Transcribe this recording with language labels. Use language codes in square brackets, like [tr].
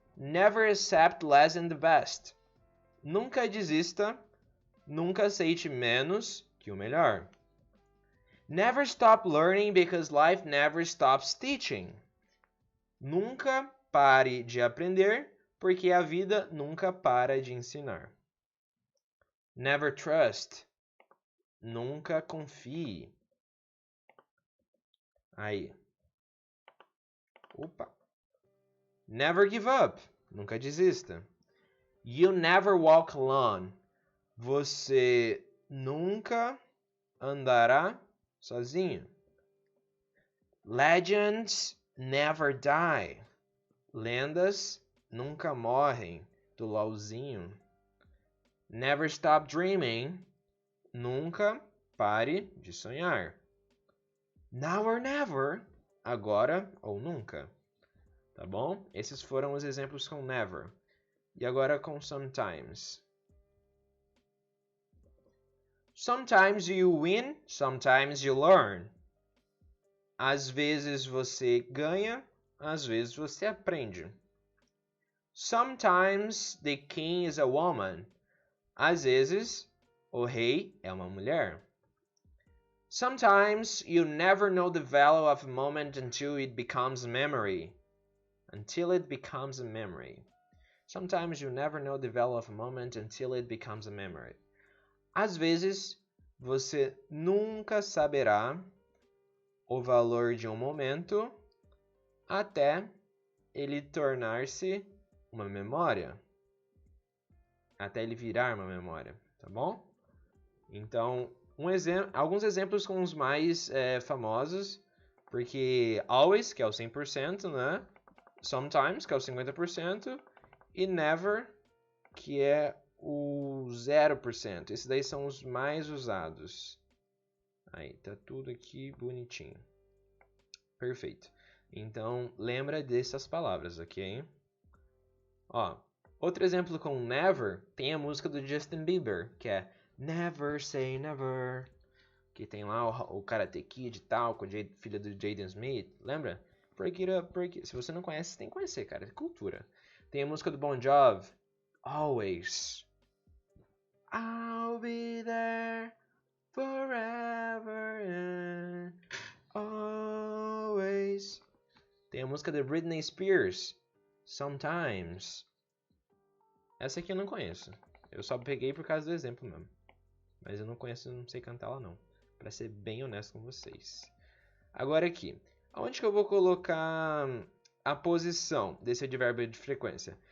[en] Never accept less than the best. [pt] Nunca desista. Nunca aceite menos que o melhor. [en] Never stop learning because life never stops teaching. [pt] Nunca pare de aprender, porque a vida nunca para de ensinar. [en] Never trust. [pt] Nunca confie. Aí. Opa. [en] Never give up. [pt] Nunca desista. [en] You never walk alone. [pt] Você nunca andará sozinho. [en] Legends never die. [pt] Lendas nunca morrem. Do LOLzinho. [en] Never stop dreaming. [pt] Nunca pare de sonhar. [en] Now or never. [pt] Agora ou nunca. Tá bom? Esses foram os exemplos com never. E agora com sometimes. [en] Sometimes you win, sometimes you learn. [pt] Às vezes você ganha, às vezes você aprende. [en] Sometimes the king is a woman. [pt] Às vezes o rei é uma mulher. [en] Sometimes you never know the value of a moment until it becomes a memory. Until it becomes a memory. Sometimes you never know the value of a moment until it becomes a memory. [pt] Às vezes, você nunca saberá o valor de um momento até ele tornar-se uma memória. Até ele virar uma memória, tá bom? Então, alguns exemplos com os mais famosos, porque always, que é o 100%, né? Sometimes, que é o 50%, e never, que é o 0%. Esses daí são os mais usados. Aí, tá tudo aqui bonitinho. Perfeito. Então, lembra dessas palavras, ok? Ó, outro exemplo com never, tem a música do Justin Bieber, que é Never Say Never. Que tem lá o Karate Kid e tal, com o filho do Jaden Smith. Lembra? [en] Break it up, break it. [pt] Se você não conhece, você tem que conhecer, cara. É cultura. Tem a música do Bon Jovi. Always. [en] I'll be there forever and always. [pt] Tem a música da Britney Spears. Sometimes. Essa aqui eu não conheço. Eu só peguei por causa do exemplo mesmo. Mas eu não conheço, não sei cantar ela não. Pra ser bem honesto com vocês. Agora aqui. Onde que eu vou colocar a posição desse advérbio de frequência?